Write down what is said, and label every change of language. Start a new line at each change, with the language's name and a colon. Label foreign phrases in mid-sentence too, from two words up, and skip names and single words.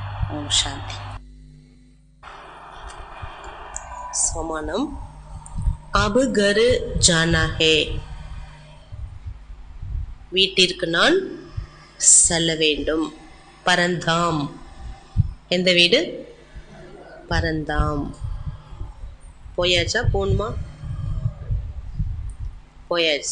Tamil: ஓம் சாந்தி. சமானம்.
Hindi: अब घर जाना है.
Tamil: வீட்டிற்கு நான் செல்ல வேண்டும். பரந்தாம். எந்த வீடு? பரந்தாம். போயாச்சா? போகணுமா? போயாச்சு.